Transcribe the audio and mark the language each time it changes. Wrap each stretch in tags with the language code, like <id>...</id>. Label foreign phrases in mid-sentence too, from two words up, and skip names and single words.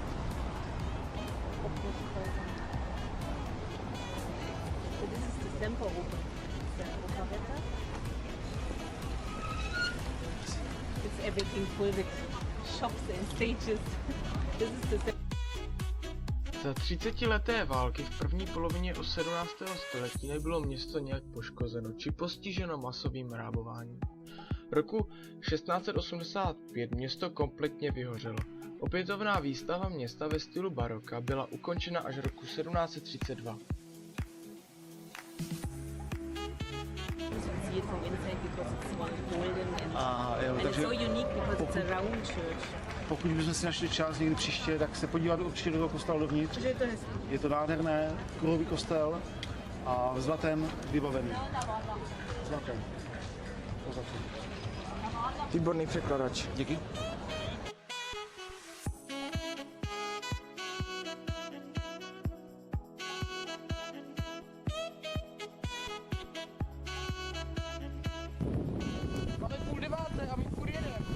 <en>So this is the Semperoper. It's an operetta. It's everything full with shops and stages. This is the</en> <cs>Za 30leté války v první polovině 17. století nebylo město nějak poškozeno či postiženo masovým rábováním. Roku 1685 město kompletně vyhořelo. Opětovná výstava města ve stylu baroka byla ukončena až roku 1732.</cs> <en>see it from inside because it's all golden</en> <cs>Jo,</cs> <en>and it's</en> <cs>takže</cs> <en>so unique because it's a round church.</en> <cs>pokud bychom si našli čas někdy příště, tak se podívat určitě do toho kostela dovnitř. Takže je to hezký. Je to nádherné, kruhový kostel a zlatem vybavený. Zlatem. Výborný překladač. Díky. Máme 8:30 a my furt jedeme.</cs>